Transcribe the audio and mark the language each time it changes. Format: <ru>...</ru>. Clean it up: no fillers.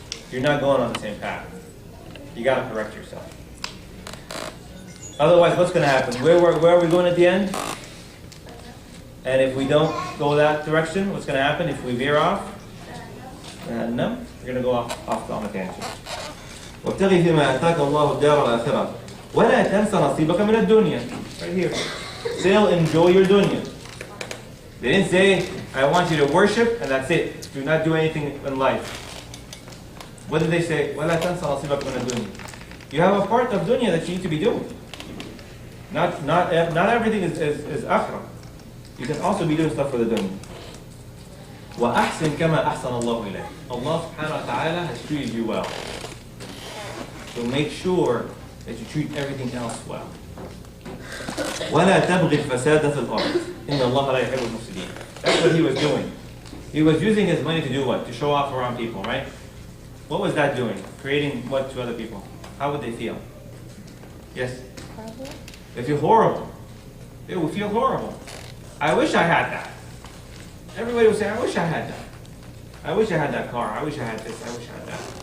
<en>You're not going on the same path. You got to correct yourself. Otherwise, what's going to happen? Where are we going at the end? And if we don't go that direction, what's going to happen if we veer off? No, we're going to go off on a tangent.</en> <ar>وابتغي فيما آتاك الله الدار الآخرة ولا تنس نصيبك من الدنيا.</ar> <en>Right here. Still enjoy your dunya. They didn't say, I want you to worship and that's it. Do not do anything in life. What did they say?</en> <ar>ولا تنس نصيبك من الدنيا.</ar> <en>You have a part of dunya that you need to be doing. Not everything is akhirah. You can also be doing stuff for the dunya.</en> <ar>وأحسن كما أحسن الله إليك.</ar> <en>Allah subhanahu wa ta'ala has treated you well. So make sure that you treat everything else well.</en> <ar>ولا تبغي الفساد في الأرض. إن الله لا يحب المفسدين.</ar> <en>That's what he was doing. He was using his money to do what? To show off around people, right? What was that doing? Creating what to other people? How would they feel? Yes? Horrible. They feel horrible. They would feel horrible. I wish I had that. Everybody would say, I wish I had that. I wish I had that car. I wish I had this. I wish I had that.</en>